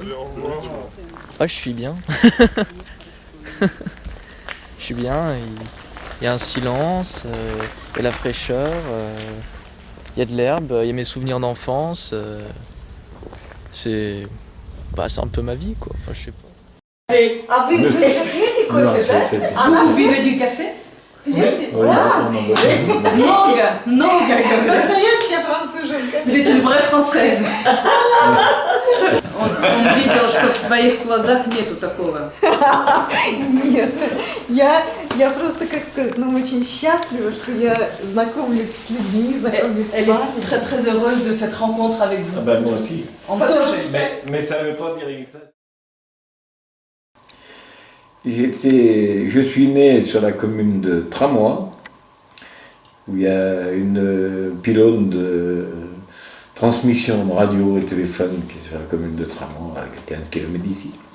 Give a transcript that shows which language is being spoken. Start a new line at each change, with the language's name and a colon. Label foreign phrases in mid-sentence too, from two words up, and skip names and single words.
French: Ah, je suis bien. Je suis bien, il y a un silence, il y a la fraîcheur, il y a de l'herbe, il y a mes souvenirs d'enfance. C'est un peu ma vie, quoi. Enfin, je sais pas.
Russian: А вы уже пьете кофе, да?
French: Vous buvez du café?
Russian: Пьете? Много, говорят. Настоящая француженка.
French: Vous êtes une vraie française.
Russian: Он видел, что в твоих глазах нету такого. Нет, я просто, как сказать, очень счастлива, что я знакомлюсь с людьми, знакомлюсь с
French: Elle
Russian: вами.
French: est très très heureuse de cette rencontre avec vous. Ah ben moi aussi.
Russian: On тоже.
French: Mais ça ne veut pas dire que ça. Je suis né sur la commune de Tramois, où il y a une pylône de transmission de radio et téléphone qui est sur la commune de Tramois, à 15 km d'ici.